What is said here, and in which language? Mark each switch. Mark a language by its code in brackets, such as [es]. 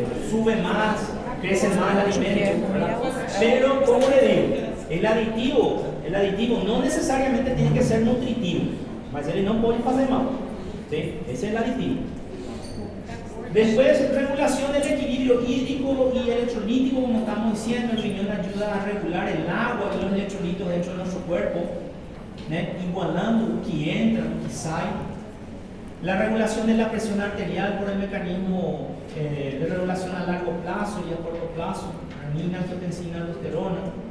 [es] Sube más, crece más el alimento, ¿verdad? Pero, como le digo, el aditivo no necesariamente tiene que ser nutritivo, [pt] mas ele não pode fazer mal, [es] ¿sí? Ese es el aditivo. Después, regulación del equilibrio hídrico y electrolítico, como estamos diciendo, el riñón ayuda a regular el agua y los electrolitos dentro de nuestro cuerpo, ¿né? Igualando lo que entra, lo que sale. La regulación de la presión arterial por el mecanismo de regulación a largo plazo y a corto plazo, renina, angiotensina, aldosterona.